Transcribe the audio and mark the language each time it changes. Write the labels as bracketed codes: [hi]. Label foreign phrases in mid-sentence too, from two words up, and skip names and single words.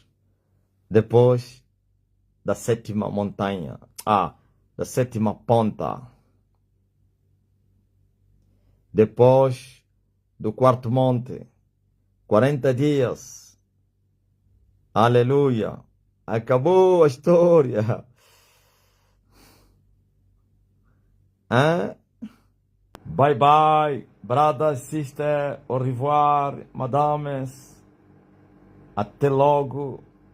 [pt] Depois da 7ª montanha. Da 7ª ponta. Depois do 4º monte. 40 dias. Aleluia. Acabou a história. [en] Bye bye, brothers, sisters, [fr] au revoir, madames. [pt] Até logo.